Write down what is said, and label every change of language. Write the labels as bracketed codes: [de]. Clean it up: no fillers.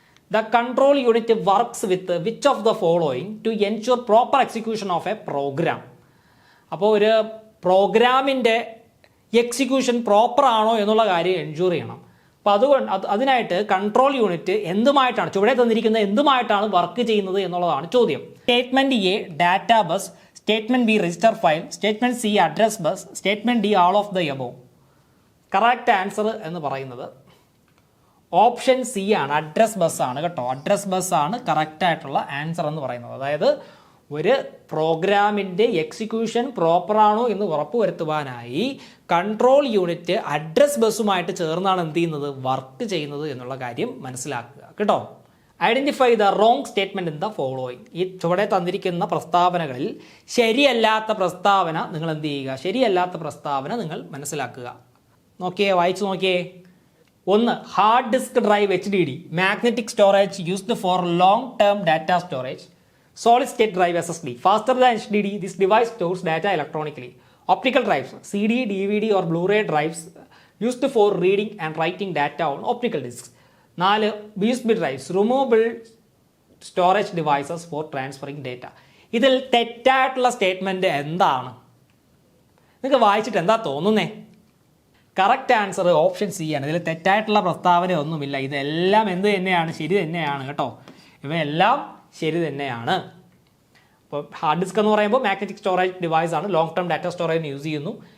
[en] The control unit works with which of the following to ensure proper execution of a program? [ml] അപ്പോൾ ഒരു പ്രോഗ്രാമിൻ്റെ execution proper ആണോ എന്നുള്ള കാര്യം എൻഷുർ ചെയ്യണം. അപ്പോൾ അതിനായിട്ട് കൺട്രോൾ യൂണിറ്റ് എന്തുമായിട്ടാണ്, ചുവടെ തന്നിരിക്കുന്ന എന്തുമായിട്ടാണ് വർക്ക് ചെയ്യുന്നത് എന്നുള്ളതാണ് ചോദ്യം. [en] Statement A data bus, statement B register file, statement C address bus, statement D all of the above. [ml] Correct answer എന്ന് പറയുന്നത് ഓപ്ഷൻ സി ആണ്, അഡ്രസ് ബസ് ആണ് കേട്ടോ. അഡ്രസ് ബസ് ആണ് കറക്റ്റ് ആയിട്ടുള്ള ആൻസർ എന്ന് പറയുന്നത്. അതായത് ഒരു പ്രോഗ്രാമിൻ്റെ എക്സിക്യൂഷൻ പ്രോപ്പറാണോ എന്ന് ഉറപ്പുവരുത്തുവാനായി കൺട്രോൾ യൂണിറ്റ് അഡ്രസ് ബസ്സുമായിട്ട് ചേർന്നാണ് എന്ത് ചെയ്യുന്നത്, വർക്ക് ചെയ്യുന്നത് എന്നുള്ള കാര്യം മനസ്സിലാക്കുക കേട്ടോ. [en] Identify the wrong statement in the following. [ml] ഈ ചുവടെ തന്നിരിക്കുന്ന പ്രസ്താവനകളിൽ ശരിയല്ലാത്ത പ്രസ്താവന നിങ്ങൾ എന്ത് ചെയ്യുക, ശരിയല്ലാത്ത പ്രസ്താവന നിങ്ങൾ മനസ്സിലാക്കുക. നോക്കിയേ, വായിച്ചു നോക്കിയേ. ഒന്ന്, [en] Hard disk drive HDD, magnetic storage used for long term data storage. Solid state drive SSD, faster than HDD, this device stores data electronically. Optical drives, CD, DVD or Blu-ray drives used for reading and writing data on optical discs. 4, USB drives, removable storage devices for transferring data. [ml] ഇതിൽ തെറ്റായിട്ടുള്ള statement എന്താണ്? നിങ്ങൾക്ക് വായിച്ചിട്ട് എന്താ തോന്നുന്നേ? Correct answer option C ആണ്. ഇതിൽ തെറ്റായിട്ടുള്ള പ്രസ്താവന ഒന്നുമില്ല. ഇതെല്ലാം എന്ത് തന്നെയാണ്, ശരി തന്നെയാണ് കേട്ടോ. ഇവയെല്ലാം ശരി തന്നെയാണ്. അപ്പോൾ ഹാർഡ് ഡിസ്ക് എന്ന് പറയുമ്പോൾ മാഗ്നറ്റിക് സ്റ്റോറേജ് ഡിവൈസ് ആണ്, ലോങ് ടേം ഡാറ്റ സ്റ്റോറേജിന് യൂസ് ചെയ്യുന്നു.